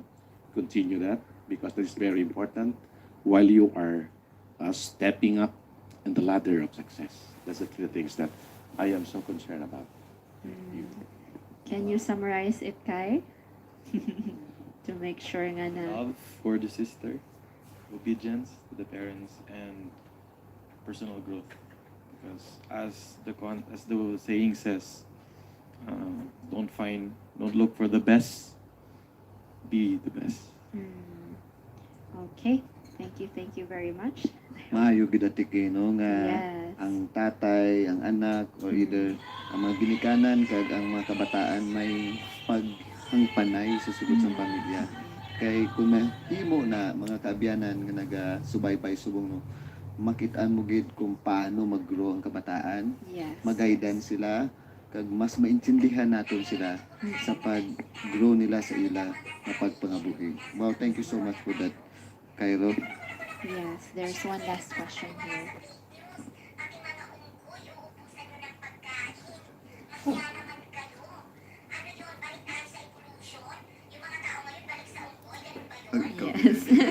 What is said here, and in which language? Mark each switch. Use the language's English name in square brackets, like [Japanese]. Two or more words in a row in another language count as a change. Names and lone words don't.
[English] Continue that because that is very important while you are stepping up in the ladder of success. That's the 3 things that I am so concerned about. Can you summarize it, Kai? To make sure nga na... Love for the sister, obedience to the parents, and personal growth. Because as the saying says, don't look for the best, be the best. Okay. Thank you very much. [Hiligaynon] Maayo gid atike no nga [English] Yes. [Hiligaynon] ang tatay, ang anak or either ang mga ginikanan kag ang mga kabataan may paghangpanay sa sulod sa pamilya. Kay kung mahimo na mga kaabyanan nga naga-subaybay subong no, makitaan mo gid kung paano mag-grow ang kabataan, [English] Yes. [Hiligaynon] mag-guidean sila kag mas maintindihan naton sila sa pag-grow nila sa ila nga pagpangabuhi. [English] Wow, thank you so much for that, Cairo. Yes, there's one last question here. Yes.